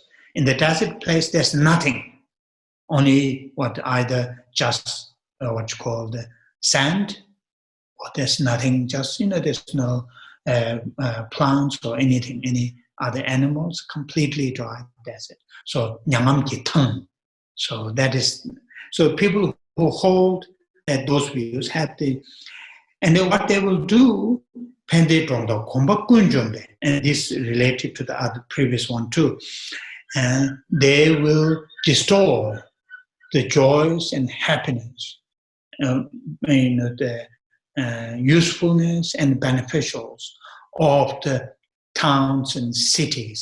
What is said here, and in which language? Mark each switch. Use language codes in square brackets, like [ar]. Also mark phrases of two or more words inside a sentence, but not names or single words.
[en] In the desert place, there's nothing, only either just what's called sand, or there's nothing, just, there's no plants or anything, any other animals, completely dry desert. [kha] So nyangam ki tang. [en] So that is, so people who hold that those views have and then what they will do, and this related to the other previous one too, they will destroy the joys and happiness, the usefulness and beneficials of the towns and cities.